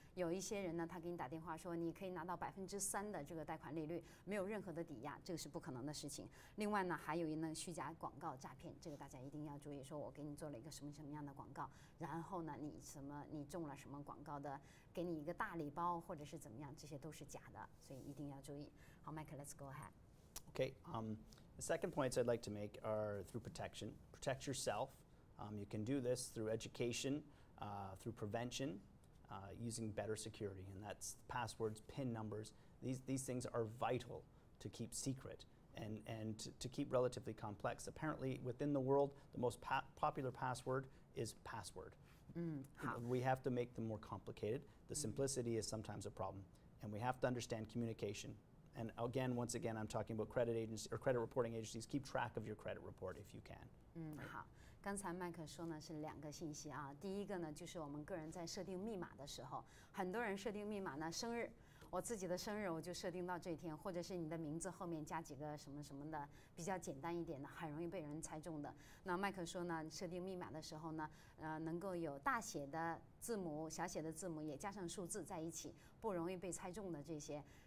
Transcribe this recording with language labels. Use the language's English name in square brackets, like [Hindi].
[Chinese] 有一些人呢，他给你打电话说你可以拿到3%的这个贷款利率，没有任何的抵押，这个是不可能的事情。另外呢，还有一呢虚假广告诈骗，这个大家一定要注意。说我给你做了一个什么样的广告，然后呢，你中了什么广告的，给你一个大礼包或者是怎么样，这些都是假的，所以一定要注意。 [English] 好 ，Mike, let's go ahead. Okay. The second points I'd like to make are through protection. Protect yourself. You can do this through education, through prevention, using better security, and that's passwords, PIN numbers. These things are vital to keep secret. And to keep relatively complex. Apparently, within the world, the most popular password is password. We have to make them more complicated. The simplicity is sometimes a problem. And we have to understand communication. And once again, I'm talking about credit agencies or credit reporting agencies. Keep track of your credit report if you can. [Chinese] 好，刚才麦克说呢是2个信息啊。第一个呢就是我们个人在设定密码的时候，很多人设定密码呢，生日，我自己的生日我就设定到这一天，或者是你的名字后面加几个什么什么的，比较简单一点的，很容易被人猜中的。那麦克说呢，设定密码的时候呢，能够有大写的字母、小写的字母，也加上数字在一起，不容易被猜中的这些。